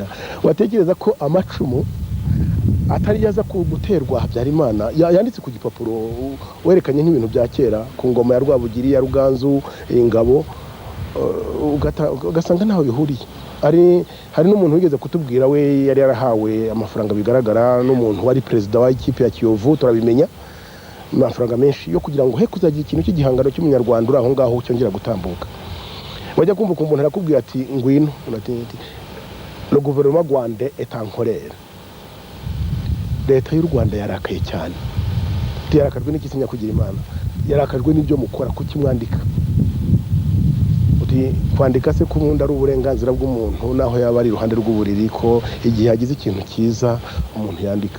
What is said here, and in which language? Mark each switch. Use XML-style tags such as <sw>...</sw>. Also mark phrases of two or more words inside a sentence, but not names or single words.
<rw>Watekereza ko amacumu atari yaza guterwa Habyarimana yanditse ku gipapuro, werekanye nk'ibintu bya kera ku ngoma ya Rwabugiri, ya Ruganzu, ingabo, ugasanga ntaho bihuriye. Hari n'umuntu wigeze kutubwira, we yari yarahawe amafaranga bigaragara n'umuntu wari perezida wa ikipe ya Kiyovu, turabimenya, amafaranga menshi yo kugira ngo he kuzagira ikintu cy'igihangano cy'umunyarwanda uri aho ngaho cyongera gutambuka. Wajya kumva ko umuntu arakubwira ati ngwino,</rw> <fr>le gouvernement rwandais est en colère.</fr> <rw>Leta y'u Rwanda yarakaye cyane, yarakajwe n'ikisinya kugira Imana, yarakajwe n'ibyo mukora, kuki mwandika. Kwandika se ko umuntu ari uburenganzira bw'umuntu, naho yaba ari iruhande rw'uburiri, ko igihe hagize ikintu cyiza umuntu yandika.</rw>